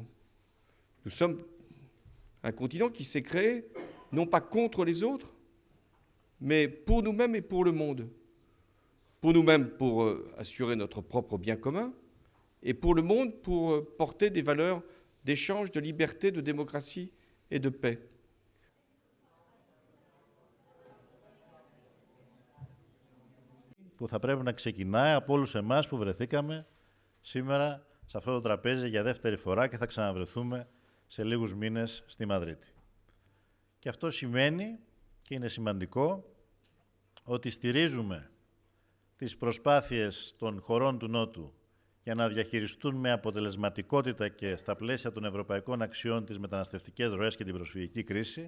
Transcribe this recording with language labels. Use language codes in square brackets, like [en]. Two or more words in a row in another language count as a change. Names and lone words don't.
[fr] Nous sommes un continent qui s'est créé non pas contre les autres, mais pour nous-mêmes et pour le monde. Pour nous-mêmes, pour assurer notre propre bien commun, et pour le monde, pour porter des valeurs d'échange, de liberté, de démocratie et de paix. [el] Που θα πρέπει να ξεκινάει από όλους εμάς που βρεθήκαμε σήμερα σε αυτό το τραπέζι για δεύτερη φορά και θα ξαναβρεθούμε σε λίγους μήνες στη Μαδρίτη. Και αυτό σημαίνει, και είναι σημαντικό, ότι στηρίζουμε τις προσπάθειες των χωρών του Νότου για να διαχειριστούν με αποτελεσματικότητα και στα πλαίσια των ευρωπαϊκών αξιών τις μεταναστευτικές ροές και την προσφυγική κρίση.